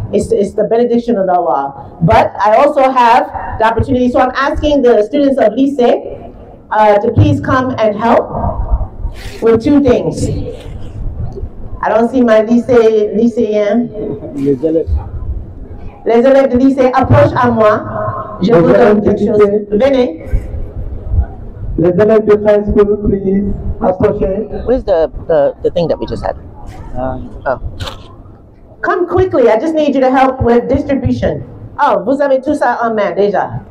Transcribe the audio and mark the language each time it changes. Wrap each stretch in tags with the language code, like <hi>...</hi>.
<en>It's the benediction of Allah. But I also have the opportunity, so I'm asking the students of Lycée to please come and help with two things. I don't see my lycéens.</en> <fr>Les élèves de lycée approchent à moi. Je vous donne quelque chose. Venez. Les élèves de high school, please, approchez.</fr> <en>Where's the thing that we just had? Oh. Come quickly, I just need you to help with distribution.</en> <fr>Oh, vous avez tout ça en main déjà.</fr>